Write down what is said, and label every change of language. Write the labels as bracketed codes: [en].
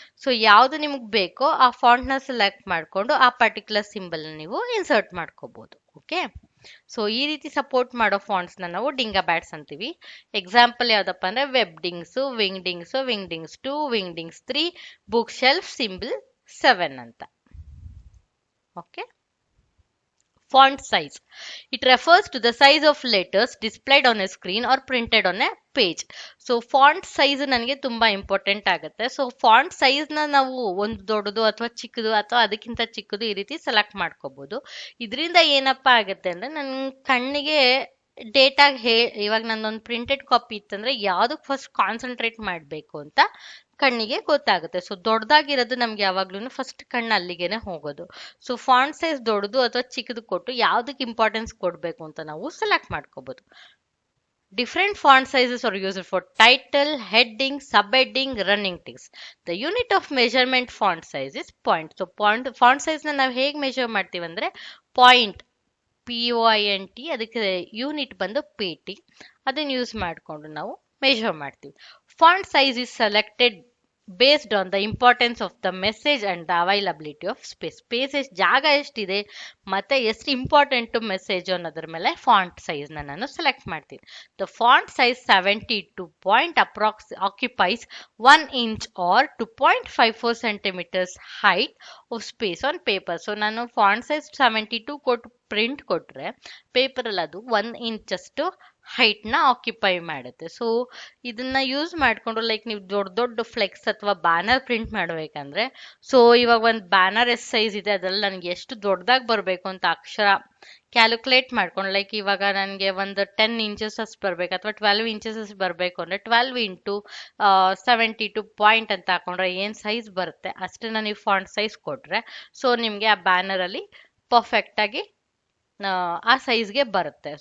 [kn] So ಯಾವ್ದು ನಿಮ್ಗೆ ಬೇಕೋ ಆ ಫಾಂಟ್ ನ ಸೆಲೆಕ್ಟ್ ಮಾಡ್ಕೊಂಡು ಆ ಪರ್ಟಿಕ್ಯುಲರ್ ಸಿಂಬಲ್ ನೀವು ಇನ್ಸರ್ಟ್ ಮಾಡ್ಕೋಬಹುದು. ಓಕೆ, ಸೊ ಈ ರೀತಿ ಸಪೋರ್ಟ್ ಮಾಡೋ ಫಾಂಟ್ಸ್ ನಾವು ಡಿಂಗಾ ಬ್ಯಾಟ್ಸ್ ಅಂತೀವಿ. ಎಕ್ಸಾಂಪಲ್ ಯಾವ್ದಪ್ಪ ಅಂದ್ರೆ ವೆಬ್ಡಿಂಗ್ಸ್, ವಿಂಗ್ಡಿಂಗ್ಸ್ 2, ವಿಂಗ್ಡಿಂಗ್ಸ್ 3, ಬುಕ್ ಶೆಲ್ಫ್ ಸಿಂಬಲ್ 7 ಅಂತ. [en] Okay, font size. It refers to the size of letters displayed on a screen or printed on a page. [kn] So font size ನನಗೆ ತುಂಬಾ ಇಂಪಾರ್ಟೆಂಟ್ ಆಗುತ್ತೆ. ಸೊ ಫಾಂಟ್ ಸೈಜ್ ನ ನಾವು ಒಂದು ದೊಡ್ಡದು ಅಥವಾ ಚಿಕ್ಕದು ಅಥವಾ ಅದಕ್ಕಿಂತ ಚಿಕ್ಕದು ಈ ರೀತಿ ಸೆಲೆಕ್ಟ್ ಮಾಡ್ಕೋಬಹುದು. ಇದರಿಂದ ಏನಪ್ಪಾ ಆಗುತ್ತೆ ಅಂದ್ರೆ ನನ್ ಕಣ್ಣಿಗೆ ಡೇಟಾ ಇವಾಗ ನಂದೊಂದು ಪ್ರಿಂಟೆಡ್ ಕಾಪಿ ಇತ್ತಂದ್ರೆ ಯಾವ್ದಕ್ ಫಸ್ಟ್ ಕಾನ್ಸಂಟ್ರೇಟ್ ಮಾಡ್ಬೇಕು ಅಂತ ಕಣ್ಣಿಗೆ ಗೊತ್ತಾಗುತ್ತೆ. ಸೊ ದೊಡ್ಡದಾಗಿರೋದು ನಮ್ಗೆ ಯಾವಾಗ್ಲೂ ಫಸ್ಟ್ ಕಣ್ಣು ಅಲ್ಲಿಗೆನೆ ಹೋಗೋದು. ಸೊ ಫಾಂಟ್ ಸೈಜ್ ದೊಡ್ಡದು ಅಥವಾ ಚಿಕ್ಕದು ಕೊಟ್ಟು ಯಾವ್ದಕ್ಕೆ ಇಂಪಾರ್ಟೆನ್ಸ್ ಕೊಡ್ಬೇಕು ಅಂತ ನಾವು ಸೆಲೆಕ್ಟ್ ಮಾಡ್ಕೋಬಹುದು. [en] Different font sizes are used for title, heading, subheading, running text. The unit of measurement font size is point. [kn] So font size ನ ನಾವು ಹೇಗೆ ಮೆಜರ್ ಮಾಡ್ತೀವಿ ಅಂದ್ರೆ ಪಾಯಿಂಟ್, POINT, ಅದಕ್ಕೆ ಯೂನಿಟ್ ಬಂದು PT, ಅದನ್ನ ಯೂಸ್ ಮಾಡಿಕೊಂಡು ನಾವು ಮೆಜರ್ ಮಾಡ್ತೀವಿ. [en] Font size is selected based on the importance of the message and the availability of space. [kn] Space ಎಷ್ಟು, ಜಾಗ ಎಷ್ಟಿದೆ ಮತ್ತೆ ಎಷ್ಟು ಇಂಪಾರ್ಟೆಂಟ್ ಮೆಸೇಜ್ ಅನ್ನೋದ್ರ ಮೇಲೆ ಫಾಂಟ್ ಸೈಜ್ ನಾನು ಸೆಲೆಕ್ಟ್ ಮಾಡ್ತೀನಿ. [en] The font size 72 point occupies 1 inch or 2.54 centimeters height of space on paper. [kn] So ನಾನು ಫಾಂಟ್ ಸೈಜ್ 72 ಕೊಟ್ಟು ಪ್ರಿಂಟ್ ಕೊಟ್ರೆ ಪೇಪರ್ ಅಲ್ಲಿ ಅದು 1 ಇಂಚ್ ಅಷ್ಟು ಹೈಟ್ ನ ಆಕ್ಯುಪೈ ಮಾಡುತ್ತೆ. ಸೊ ಇದನ್ನ ಯೂಸ್ ಮಾಡ್ಕೊಂಡು ಲೈಕ್ ನೀವು ದೊಡ್ಡ ದೊಡ್ಡ ಫ್ಲೆಕ್ಸ್ ಅಥವಾ ಬ್ಯಾನರ್ ಪ್ರಿಂಟ್ ಮಾಡ್ಬೇಕಂದ್ರೆ, ಸೊ ಇವಾಗ ಒಂದು ಬ್ಯಾನರ್ ಎಷ್ಟು ಸೈಜ್ ಇದೆ ಅದ್ರಲ್ಲಿ ನನಗೆ ಎಷ್ಟು ದೊಡ್ಡದಾಗಿ ಬರಬೇಕು ಅಂತ ಅಕ್ಷರ ಕ್ಯಾಲ್ಕುಲೇಟ್ ಮಾಡ್ಕೊಂಡು, ಲೈಕ್ ಇವಾಗ ನನಗೆ ಒಂದು 10 ಇಂಚಸ್ ಅಷ್ಟು ಬರಬೇಕು ಅಥವಾ 12 ಇಂಚಸ್ ಅಷ್ಟು ಬರಬೇಕು ಅಂದ್ರೆ 12 ಇಂಟು 72 ಪಾಯಿಂಟ್ ಅಂತ ಹಾಕೊಂಡ್ರೆ ಏನ್ ಸೈಜ್ ಬರುತ್ತೆ ಅಷ್ಟನ್ನ ನೀವು ಫಾಂಟ್ ಸೈಜ್ ಕೊಟ್ರೆ ಸೊ ನಿಮ್ಗೆ ಆ ಬ್ಯಾನರ್ ಅಲ್ಲಿ ಪರ್ಫೆಕ್ಟ್ ಆಗಿ ಆ ಸೈಜ್ಗೆ ಬರುತ್ತೆ.